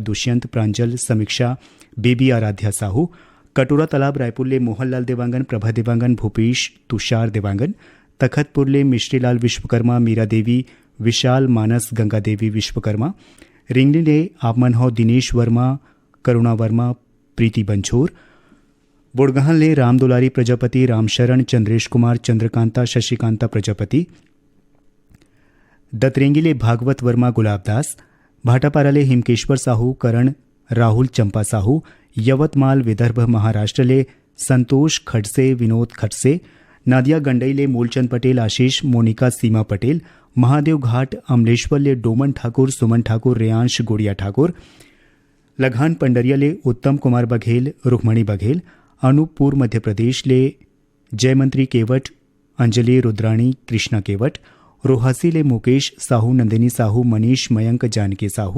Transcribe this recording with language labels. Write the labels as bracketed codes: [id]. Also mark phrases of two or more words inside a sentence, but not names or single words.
[hne] दुष्यंत प्रांजल समीक्षा बेबी आराध्या साहू कटोरा तालाब रायपुर ले मोहनलाल देवांगन प्रभा देवांगन भूपेश तुषार देवांगन तखतपुर ले मिश्रीलाल विश्वकर्मा मीरा देवी विशाल मानस गंगा देवी विश्वकर्मा रिंगली ले आपमन हौ दिनेश वर्मा करुणा वर्मा प्रीति बंछोर बुड़गहन ले रामदुलारी प्रजापति रामशरण चंद्रेश कुमार चंद्रकांता शशिकांता प्रजापति दतरेंगी ले भागवत वर्मा गुलाबदास भाटापारा ले हिमकेश्वर साहू करण राहुल चंपा साहू यवतमाल विदर्भ महाराष्ट्र ले संतोष खडसे विनोद खडसे नादिया गंडई ले मूलचंद पटेल आशीष मोनिका सीमा पटेल महादेव घाट अमलेश्वर ले डोमन ठाकुर सुमन ठाकुर रेयांश गुड़िया ठाकुर लघान पंडरिया ले उत्तम कुमार बघेल रुक्मणी बघेल अनूपपुर मध्य प्रदेश ले जयमंत्री केवट अंजलि रुद्राणी कृष्णा केवट रोहासी ले मुकेश साहू नंदिनी साहू मनीष मयंक जानकी साहू